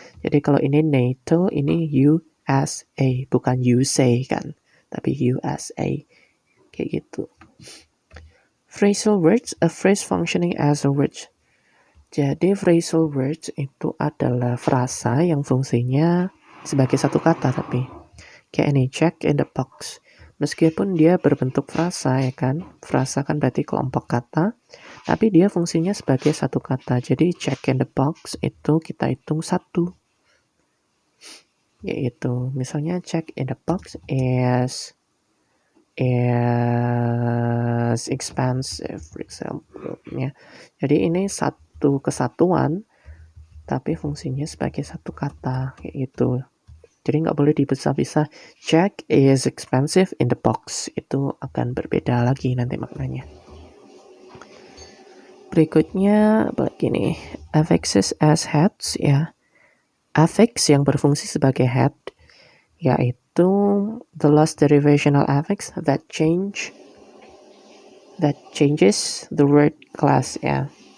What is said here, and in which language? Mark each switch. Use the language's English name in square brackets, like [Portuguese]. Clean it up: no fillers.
[Indonesian] Jadi kalau ini NATO, ini USA, bukan USA kan, tapi USA, kayak gitu. [English] Phrasal words, a phrase functioning as a word. [Indonesian] Jadi phrasal words itu adalah frasa yang fungsinya sebagai satu kata, tapi kayak ini, check in the box. Meskipun dia berbentuk frasa, ya kan, frasa kan berarti kelompok kata, tapi dia fungsinya sebagai satu kata. Jadi [English] check in the box itu kita hitung satu, yaitu misalnya check in the box is expensive, for example, [Indonesian] ya. Jadi ini satu kesatuan, tapi fungsinya sebagai satu kata, kayak gitu. Jadi nggak boleh dipisah-pisah. [English] Check is expensive in the box. [Indonesian] Itu akan berbeda lagi nanti maknanya. Berikutnya begini, affixes as heads, ya. Affix yang berfungsi sebagai head yaitu [English] the last derivational affix that changes the word class, ya.